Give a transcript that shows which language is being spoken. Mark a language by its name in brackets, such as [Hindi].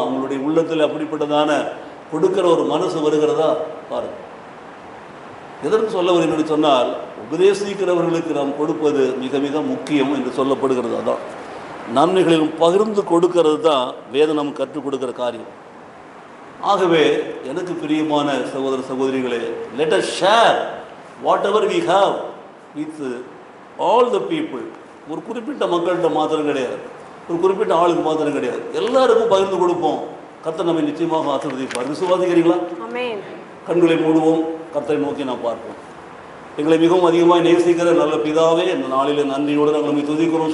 [Tamil] உங்களுடைய உள்ளத்தில் அப்படிப்பட்டதான கொடுக்கிற ஒரு மனசு வருகிறதா பாருங்கள். எதற்கு சொல்ல வரும் என்று சொன்னால், உபதேசிக்கிறவர்களுக்கு நாம் கொடுப்பது மிக மிக முக்கியம் என்று சொல்லப்படுகிறது. அதான் நன்மைகளிலும் பகிர்ந்து கொடுக்கிறது தான் வேதம் நமக்கு கற்றுக் கொடுக்கிற காரியம். ஆகவே எனக்கு பிரியமான சகோதர சகோதரிகளே, [English] Let us share whatever we have with all the people. [Tamil] ஒரு குறிப்பிட்ட மக்கள்கிட்ட மாத்திரம் கிடையாது, ஒரு குறிப்பிட்ட ஆளுக்கு மாத்திரம் கிடையாது, எல்லாருக்கும் பகிர்ந்து கொடுப்போம். கர்த்தர் நம்மை நிச்சயமாக ஆசீர்வதிப்பார். விசுவாசிக்கிறீங்களா? ஆமென். கண்களை மூடுவோம், கர்த்தரை நோக்கி நாம் பார்ப்போம். எங்களை மிகவும் அதிகமாக நேசிக்கிற நல்ல பிதாவே, இந்த நாளில் நன்றியோடு நாங்கள் நம்மை துதிக்கிறோம்.